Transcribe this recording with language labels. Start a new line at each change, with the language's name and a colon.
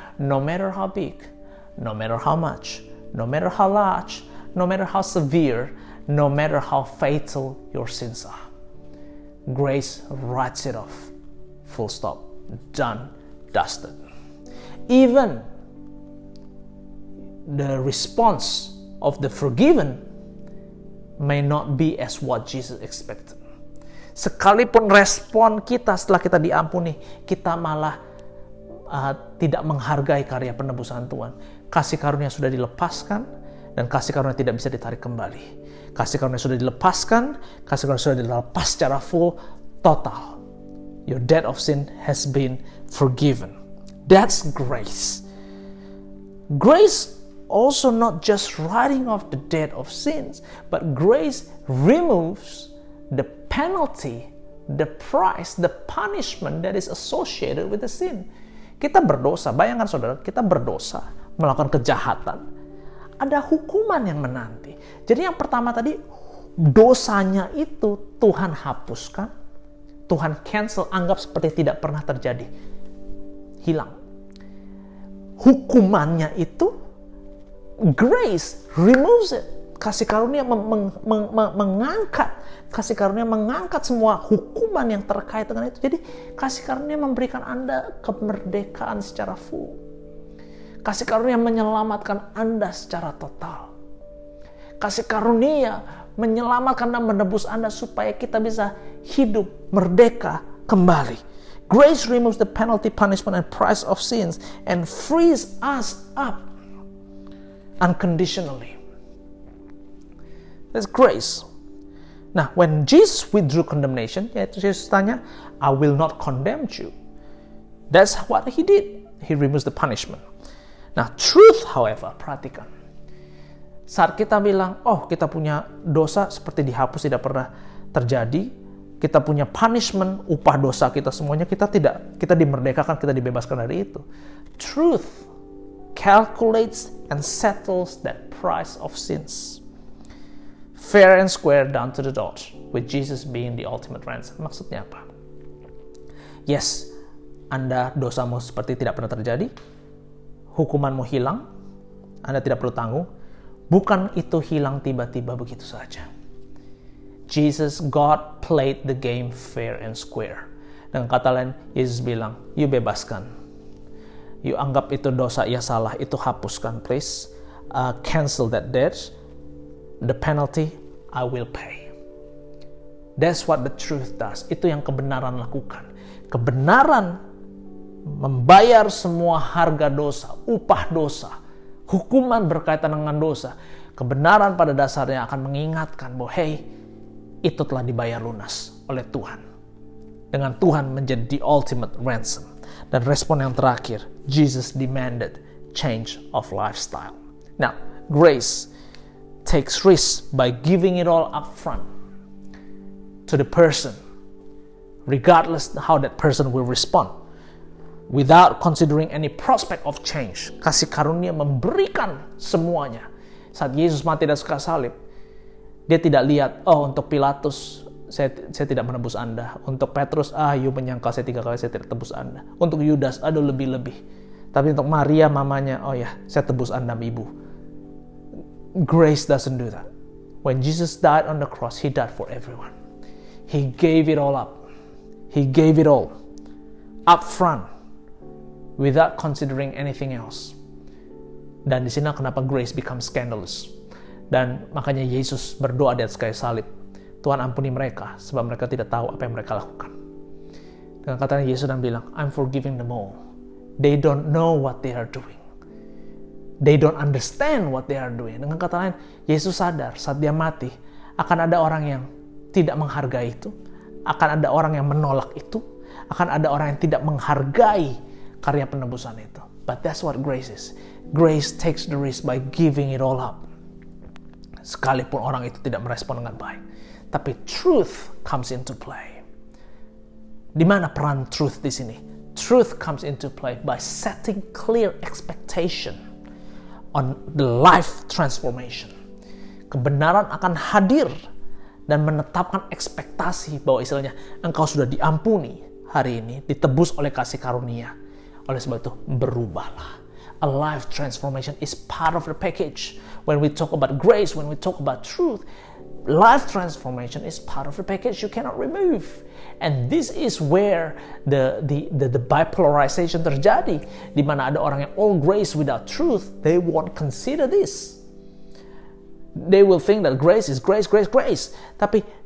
English: No matter how big, no matter how much, no matter how large, no matter how severe, no matter how fatal your sins are, grace writes it off. Full stop. Done. Dusted. Even the response of the forgiven may not be as what Jesus expected.
Indonesian: Sekalipun respon kita setelah kita diampuni, kita malah tidak menghargai karya penebusan Tuhan. Kasih karunia sudah dilepaskan, dan kasih karunia tidak bisa ditarik kembali. Kasih karunia sudah dilepaskan, kasih karunia sudah dilepas secara full, total.
English: Your debt of sin has been forgiven. That's grace. Grace also not just writing off the debt of sins, but grace removes the penalty, the price, the punishment that is associated with the sin.
Indonesian: Kita berdosa, bayangkan saudara, kita berdosa, melakukan kejahatan. Ada hukuman yang menanti. Jadi yang pertama tadi, dosanya itu Tuhan hapuskan, Tuhan cancel, anggap seperti tidak pernah terjadi. Hilang. Hukumannya itu,
English: grace removes it.
Indonesian: Kasih karunia mengangkat. Kasih karunia mengangkat semua hukuman yang terkait dengan itu. Jadi kasih karunia memberikan Anda kemerdekaan secara full. Kasih karunia menyelamatkan Anda secara total. Kasih karunia menyelamatkan dan menebus Anda supaya kita bisa hidup merdeka kembali.
English: Grace removes the penalty, punishment, and price of sins and frees us up unconditionally. That's grace. Nah, when Jesus withdrew condemnation,
Indonesian: yaitu Yesus tanya,
English: I will not condemn you. That's what he did. He removes the punishment. Nah, truth, however,
Indonesian: perhatikan. Saat kita bilang, oh kita punya dosa seperti dihapus, tidak pernah terjadi. Kita punya punishment, upah dosa kita semuanya, kita dimerdekakan, kita dibebaskan dari itu.
English: Truth calculates and settles that price of sins. Fair and square down to the dot, with Jesus being the ultimate ransom.
Indonesian: Maksudnya apa? Yes, Anda dosamu seperti tidak pernah terjadi, hukumanmu hilang, Anda tidak perlu tanggung. Bukan itu hilang tiba-tiba begitu saja.
English: Jesus, God played the game fair and square.
Indonesian: Dengan kata lain, Yesus bilang, you bebaskan. You anggap itu dosa, ya salah, itu hapuskan please.
English: Cancel that debt. The penalty, I will pay. That's what the truth does.
Indonesian: Itu yang kebenaran lakukan. Kebenaran membayar semua harga dosa, upah dosa, hukuman berkaitan dengan dosa. Kebenaran pada dasarnya akan mengingatkan bahwa hey, itu telah dibayar lunas oleh Tuhan. Dengan Tuhan menjadi
English: the ultimate ransom.
Indonesian: Dan respon yang terakhir,
English: Jesus demanded change of lifestyle. Now, grace takes risk by giving it all up front to the person, regardless how that person will respond, without considering any prospect of change.
Indonesian: Kasih karunia memberikan semuanya. Saat Yesus mati dan kayu salib, dia tidak lihat, oh untuk Pilatus saya tidak menebus Anda. Untuk Petrus, you menyangkal saya 3 kali, saya tidak tebus Anda. Untuk Yudas, aduh lebih-lebih. Tapi untuk Maria mamanya, oh ya, saya tebus Anda ibu.
English: Grace doesn't do that. When Jesus died on the cross, He died for everyone. He gave it all up. He gave it all up front without considering anything else.
Indonesian: Dan di sini kenapa
English: grace becomes scandalous.
Indonesian: Dan makanya Yesus berdoa di atas kayu salib, Tuhan ampuni mereka sebab mereka tidak tahu apa yang mereka lakukan. Dengan katanya Yesus dan bilang,
English: I'm forgiving them all. They don't know what they are doing. They don't understand what they are doing.
Indonesian: Dengan kata lain, Yesus sadar saat dia mati, akan ada orang yang tidak menghargai itu, akan ada orang yang menolak itu, akan ada orang yang tidak menghargai karya penebusan itu.
English: But that's what grace is. Grace takes the risk by giving it all up.
Indonesian: Sekalipun orang itu tidak merespon dengan baik. Tapi
English: truth comes into play.
Indonesian: Di mana peran truth di sini?
English: Truth comes into play by setting clear expectation on the life transformation.
Indonesian: Kebenaran akan hadir dan menetapkan ekspektasi bahwa istilahnya engkau sudah diampuni hari ini, ditebus oleh kasih karunia. Oleh sebab itu, berubahlah.
English: A life transformation is part of the package. When we talk about grace, when we talk about truth, life transformation is part of the package you cannot remove. And this is where the bipolarization
Indonesian: terjadi, di mana ada orang yang
English: all grace without truth, they won't consider this. They will think that grace is grace, grace, grace.
Indonesian: Tapi